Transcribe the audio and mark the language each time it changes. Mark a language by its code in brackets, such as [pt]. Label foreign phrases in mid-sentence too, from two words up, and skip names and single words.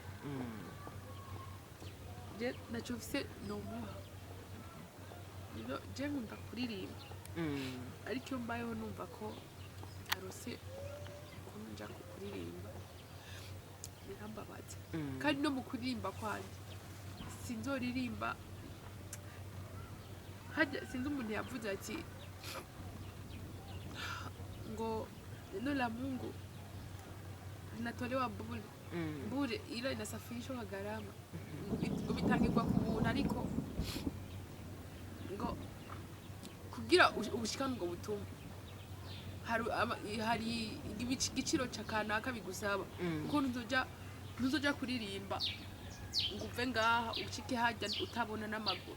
[rn] je naco mfise nomuha je nkunda kuririmba ariko iyo mbayeho numva ko arose ukuntu nja kuririmba birambabaza. kandi no mu kuririmba kwanje sinzoririmba sinzi umuntu yavuze ati ngo [sw] neno la Mungu linatolewa bure ila inasafirishwa kwa gharama. [rn] ngo bitangirwa ku buntu ariko ngo kugira ubushikana ubwo butumwa hari igiciro cy'akanaka bigusaba kuko ntuzoja kuririmba ngo uve ngaha ucike hajya utabona n'amaguru.